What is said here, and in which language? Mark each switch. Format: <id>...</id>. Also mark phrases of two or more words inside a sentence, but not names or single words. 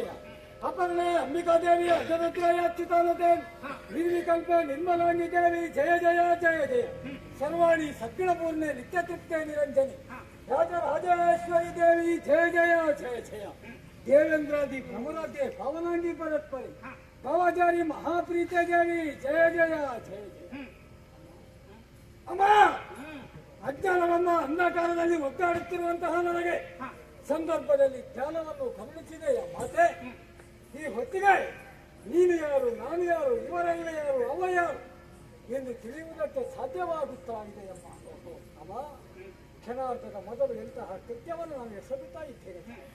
<sa>ಅಪರ್ಣೆ ಅಂಬಿಕಾ ದೇವಿ ಅಜರುದ್ರಯ ಚಿತಾನತೆ ನಿರ್ವಿಕಲ್ಪೆ ನಿರ್ಮಲಾಂಗಿ ದೇವಿ ಜಯ ಜಯ ಜಯ ಜಯ ಸರ್ವಾಣಿ ಸದ್ಗುಣಪೂರ್ಣೆ ನಿತ್ಯ ತೃಪ್ತೆ ನಿರಂಜನಿ ರಾಜರಾಜೇಶ್ವರಿ ದೇವಿ ಜಯ ಜಯ ಜಯ ಜಯ ದೇವೇಂದ್ರಾದಿ ಪ್ರಮುರಾಧ್ಯ ಪಾವನಾಂಗಿ ಪರತ್ಪರಿ ಭಾವಾಚಾರಿ ಮಹಾಪ್ರೀತೆ ದೇವಿ ಜಯ ಜಯ ಜಯ ಜಯ</sa> <kn>ಅಮ್ಮ ಅಜ್ಞಾನವನ್ನ ಅಂಧಕಾರದಲ್ಲಿ ಒದ್ದಾಡುತ್ತಿರುವಂತಹ ನನಗೆ ಸಂದರ್ಭದಲ್ಲಿ ಜ್ಞಾನವನ್ನು ಗಮನಿಸಿದೆಯ ಮಾತೆ ಈ ಹೊತ್ತಿಗೆ ನೀನು ಯಾರು ನಾನು ಯಾರು ಇವರೆಲ್ಲ ಯಾರು ಅವ ಯಾರು ಎಂದು ತಿಳಿಯುವುದಕ್ಕೆ ಸಾಧ್ಯವಾಗುತ್ತಾ ಇದೆಯಮ್ಮ ಅಮ್ಮ ಕ್ಷಣಾರ್ಧದ ಮೊದಲು ಎಂತಹ ಕೃತ್ಯವನ್ನು ನಾನು ಎಸಗುತ್ತಾ ಇದ್ದೇನೆ</kn>